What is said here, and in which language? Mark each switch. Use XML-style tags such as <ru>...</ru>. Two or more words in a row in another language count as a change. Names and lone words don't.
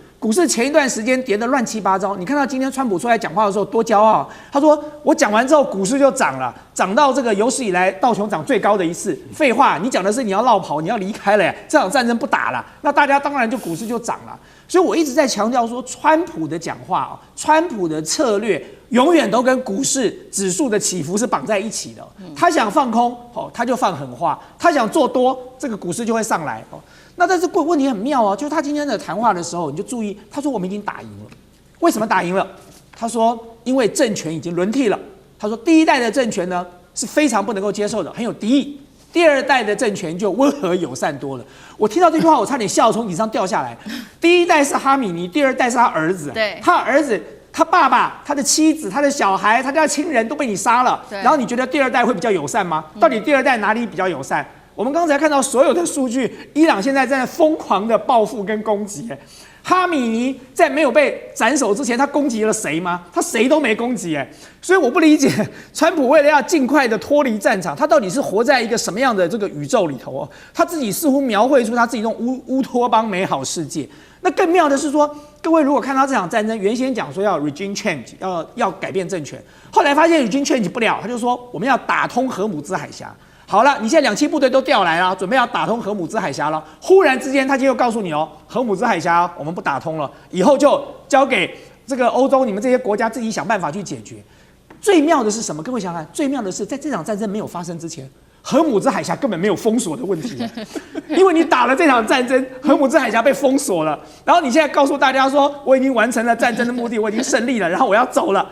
<zh>股市前一段時間跌得亂七八糟，你看到今天川普出來講話的時候多驕傲，他說我講完之後股市就漲了，漲到這個有史以來道瓊漲最高的一次。廢話，你講的是你要落跑，你要離開了這場戰爭不打了，那大家當然就股市就漲了。所以我一直在強調說，川普的講話川普的策略永遠都跟股市指數的起伏是綁在一起的。他想放空他就放狠話，他想做多，這個股市就會上來那但是問題很妙就是他今天的談話的時候，你就注意，他說我們已經打贏了。為什麼打贏了？他說因為政權已經輪替了。他說第一代的政權呢是非常不能夠接受的，很有敵意。第二代的政權就溫和友善多了。我聽到這句話，我差點笑從椅子上掉下來。第一代是哈米尼，第二代是他兒子。對，他兒子、他爸爸、他的妻子、他的小孩、他家的親人都被你殺了。然後你覺得第二代會比較友善嗎？到底第二代哪裡比較友善？我們剛才看到所有的數據，伊朗現在在瘋狂的報復跟攻擊。哈米尼在沒有被斬首之前，他攻擊了誰嗎？他誰都沒攻擊。所以我不理解，川普為了要盡快的脫離戰場，他到底是活在一個什麼樣的這個宇宙裡頭他自己似乎描繪出他自己那種烏托邦美好世界。那更妙的是說，各位如果看到這場戰爭，原先講說要</zh> <en>regime change，</en> <zh>要改變政權，後來發現</zh> <en>regime change</en> <zh>不了，他就說我們要打通荷姆茲海峽。好了，你現在2棲部隊都調來了，準備要打通荷姆茲海峽了。忽然之間，他就又告訴你荷姆茲海峽我們不打通了，以後就交給這個歐洲你們這些國家自己想辦法去解決。最妙的是什麼？各位想想看，最妙的是在這場戰爭沒有發生之前，荷姆茲海峽根本沒有封鎖的問題因為你打了這場戰爭，荷姆茲海峽被封鎖了，然後你現在告訴大家說我已經完成了戰爭的目的，我已經勝利了，然後我要走了。</zh>